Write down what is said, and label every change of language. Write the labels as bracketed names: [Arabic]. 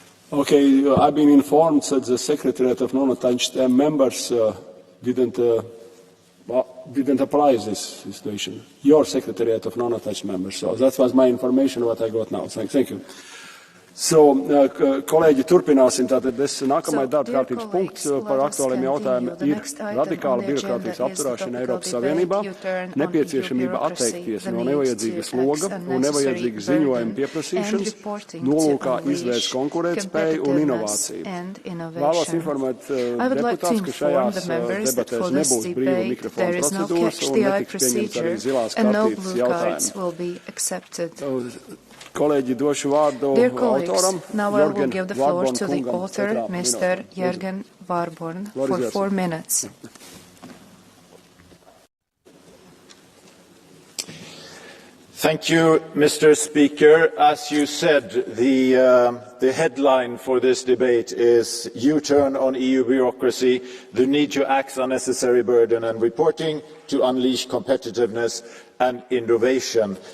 [English] Okay, I've been informed that the Secretariat of Non-Attached members didn't apply this situation. Your Secretariat of Non-Attached members. So that was my information, what I got now. Thank you. So, [Latvian] kolēģi, turpināsim. Tātad nākamais darba kārtības punkts par aktuāliem jautājumiem ir radikāla birokrātijas apturēšana Eiropas Savienībā, nepieciešamība atteikties no nevajadzīga sloga un nevajadzīga ziņojuma pieprasīšanas, nolūkā izvērst konkurētspēju un inovāciju. Vēlos informēt deputātus, ka šajās debatēs nebūs brīva mikrofona procedūras un netiks pieņemts arī zilās kartītes jautājumi. Kolēģi, došu vārdu autoram. [English] Now I will give the floor to the author, Mr. Jürgen Warborn, for 4 minutes. Thank you, Mr. Speaker. As you said, the headline for this debate is U-turn on EU bureaucracy, the need to axe unnecessary burden and reporting to unleash competitiveness and innovation.